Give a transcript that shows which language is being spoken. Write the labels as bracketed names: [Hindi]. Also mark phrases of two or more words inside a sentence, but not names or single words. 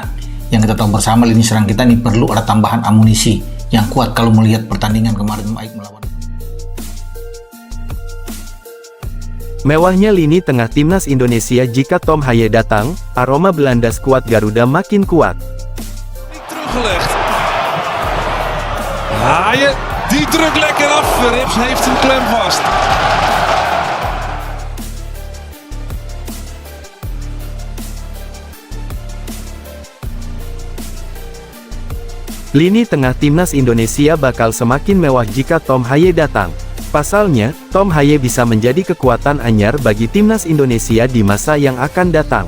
[Indonesian] Yang kita tahu bersama, lini serang kita ini perlu ada tambahan amunisi yang kuat kalau melihat pertandingan kemarin baik melawan. Mewahnya lini tengah timnas Indonesia jika Tom Haye datang, aroma Belanda skuad Garuda makin kuat. [Dutch] Teruggelegd. Haye, die drukt lekker af. Rips heeft hem klem vast. [Indonesian] Lini tengah timnas Indonesia bakal semakin mewah jika Tom Haye datang. Pasalnya, Tom Haye bisa menjadi kekuatan anyar bagi timnas Indonesia di masa yang akan datang.